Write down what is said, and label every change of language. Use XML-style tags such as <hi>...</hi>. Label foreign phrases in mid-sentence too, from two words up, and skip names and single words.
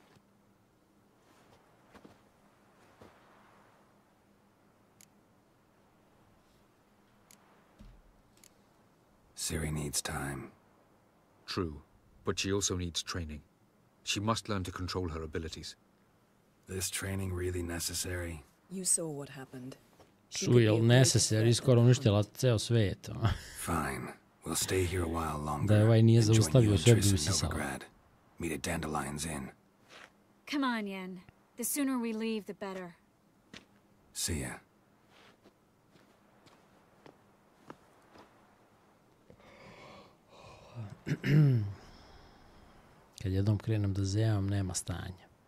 <en>Ciri needs time. True, but she also needs training. She must learn to control her abilities. This training really necessary? You saw what happened.</en> <sr>Jel necessary, skoro uništila ceo svet.</sr> <en>Fine. We'll stay here a while longer.</en> <sr>Da ovaj nije</sr> <en>Then join</en> <sr>zaustavio</sr> <en>you and</en> <sr>sve bi</sr> <en>Triss in</en> <sr>usisala.</sr> <en>Novigrad. Meet at Dandelion's Inn. Come on, Yen. The sooner we leave, the better. See ya.</en> <sr>Kad jednom krenem da zevam, nema stanja.</sr>